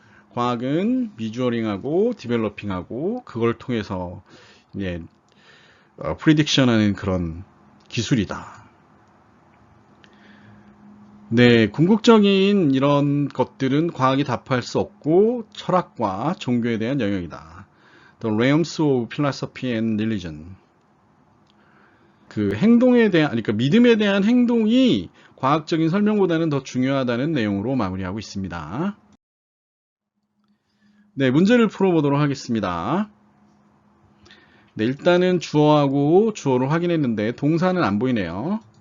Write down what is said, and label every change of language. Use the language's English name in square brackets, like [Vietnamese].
[Korean] 과학은 미주어링하고 디벨로핑하고 그걸 통해서 예, 프리딕션하는 그런 기술이다. 네, 궁극적인 이런 것들은 과학이 답할 수 없고 철학과 종교에 대한 영역이다. [English] The realms of philosophy and religion. [Korean] 그 행동에 대한, 그러니까 믿음에 대한 행동이 과학적인 설명보다는 더 중요하다는 내용으로 마무리하고 있습니다. 네, 문제를 풀어보도록 하겠습니다. 네, 일단은 주어하고 주어를 확인했는데 동사는 안 보이네요.